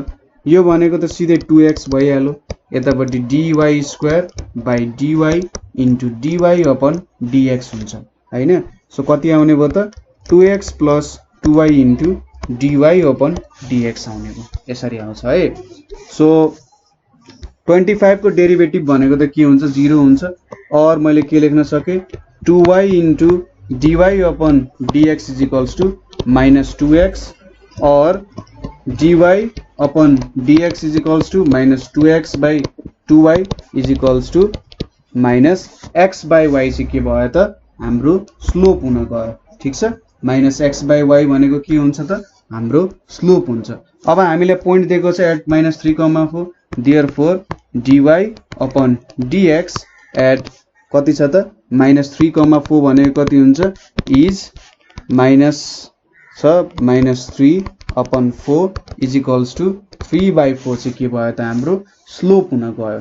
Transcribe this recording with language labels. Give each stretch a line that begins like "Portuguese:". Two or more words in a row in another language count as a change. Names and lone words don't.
Nepali: यो भनेको त सिधै 2x भइहाल्यो, यतापटि dy²
English: by dy into dy upon dx
Nepali: हुन्छ हैन। सो कति आउने भयो त, 2x + 2y
English: into dy upon dx
Nepali: आउने भयो, यसरी आउँछ है। सो 25 को डेरिभेटिभ भनेको त के हुन्छ, 0 हुन्छ, और मैले के लेख्न सके, 2y
English: into dy upon dx is equals to
Nepali: -2x और
English: dy upon dx is equals to -2x by 2y is equals to -x/y
Nepali: चाहिँ के भयो त, हाम्रो स्लोप हुन गयो। ठीक छ, -x/y भनेको के हुन्छ त, हाम्रो स्लोप हुन्छ। अब हामीले पोइन्ट दिएको छ एट -3,4, therefore
English: dy upon dx at
Nepali: कति छ त, -3,4 भनेको कति हुन्छ,
English: is -3/4 is equals to
Nepali: 3/4 चाहिँ के भयो त, हाम्रो स्लोप हुन गयो।